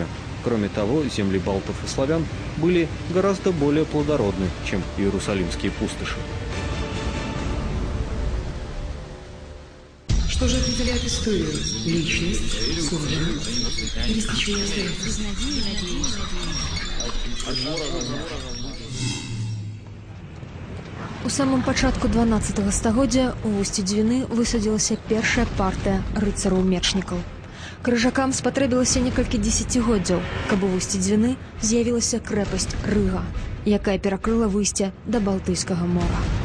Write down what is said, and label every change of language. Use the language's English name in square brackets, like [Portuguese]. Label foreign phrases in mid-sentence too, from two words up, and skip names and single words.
[Russian] Кроме того, земли балтов и славян были гораздо более плодородны, чем иерусалимские пустоши. Что же определяет историю? Личность, судьба или стечение обстоятельств? [Belarusian] У самым пачатку 12 стагоддзя у вусці Двіны высадзілася першая партыя рыцараў-мечнікаў. Крыжакам спатрэбілася некалькі дзесяцігоддзяў, каб у вусці Двіны з'явілася крэпасць Рыга, якая перакрыла выйсце да Балтыйскага мора.